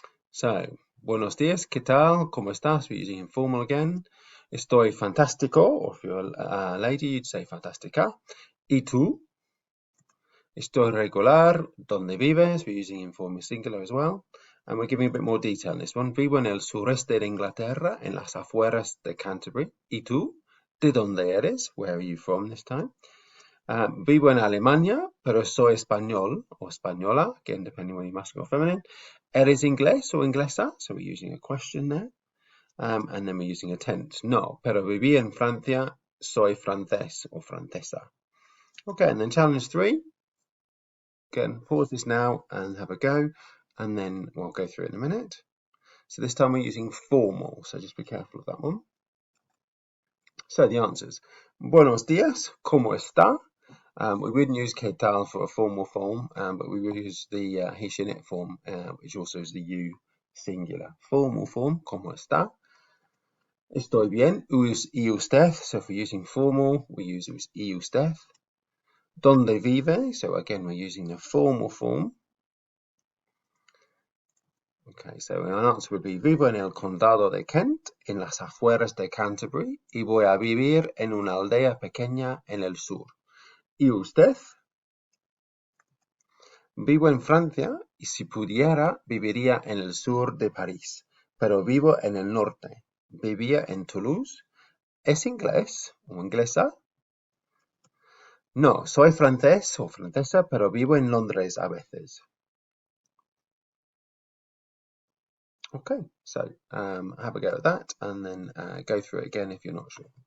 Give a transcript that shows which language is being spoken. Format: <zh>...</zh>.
<es>So, buenos días, ¿qué tal? ¿Cómo estás?</es> <en>We're using informal again.</en> <es>Estoy fantástico,</es> <en>or if you're a lady, you'd say fantástica.</en> <es>¿Y tú? Estoy regular. ¿Dónde vives?</es> <en>We're using informal singular as well. And we're giving a bit more detail in this one.</en> <es>Vivo en el sureste de Inglaterra, en las afueras de Canterbury. ¿Y tú? ¿De dónde eres?</es> <en>Where are you from this time?</en> <es>Vivo en Alemania, pero soy español o española,</es> <en>again, depending on your masculine or feminine.</en> <es>¿Eres inglés o inglesa?</es> <en>So we're using a question there. And then we're using a tense.</en> <es>No, pero viví en Francia, soy francés o francesa.</es> <en>Okay, and then challenge 3. Again, pause this now and have a go, and then we'll go through it in a minute. So this time we're using formal, so just be careful of that one. So the answers.</en> <es>Buenos días, ¿cómo está?</es> <en>We wouldn't use ¿qué tal for a formal form, but we would use the he, she, it form, which also is the you singular. Formal form,</en> <es>¿cómo está? Estoy bien, y usted?</es> <en>So if we're using formal, we use y usted.</en> <es>¿Dónde vive?</es> <en>So again, we're using the formal form. Okay, so our answer would be</en> <es>vivo en el condado de Kent, en las afueras de Canterbury, y voy a vivir en una aldea pequeña en el sur. ¿Y usted? Vivo en Francia y si pudiera viviría en el sur de París, pero vivo en el norte. Vivía en Toulouse. ¿Es inglés o inglesa? No, soy francés o francesa, pero vivo en Londres a veces.</es> <en>Okay, so have a go at that and then go through it again if you're not sure.</en>